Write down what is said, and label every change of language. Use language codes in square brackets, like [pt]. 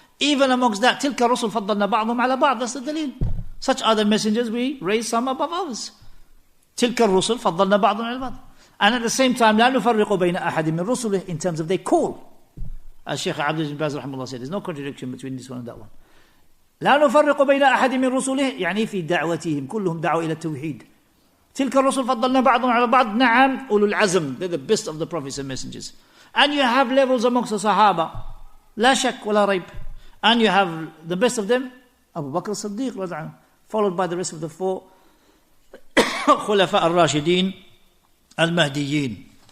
[en] Even amongst that, [ar] tilka rusul faddalna ba'dhum ala ba'd. [en] That's the dalil. Such are the messengers, we raise some above others. [ar] Tilka rusul faddalna ba'dhum ala ba'd. [en] And at the same time, [ar] لا نفرق بين أحد من رسله, [en] in terms of they call. As Shaykh Abdulilah bin Baz rahimahullah said, there's no contradiction between this one and that one. [ar] لا نفرق بين أحد من رسله يعني في دعوتهم كلهم دعوا إلى التوحيد. تلك الرسل فضلنا بعضهم على بعض. نعم أولو العزم, [en] they're the best of the prophets and messengers. And you have levels amongst the Sahaba, [ar] لا شك ولا ريب. [en] And you have the best of them, Abu Bakr as-Siddiq, followed by the rest of the four Khulafa al-Rashidin al-Mahdiyin.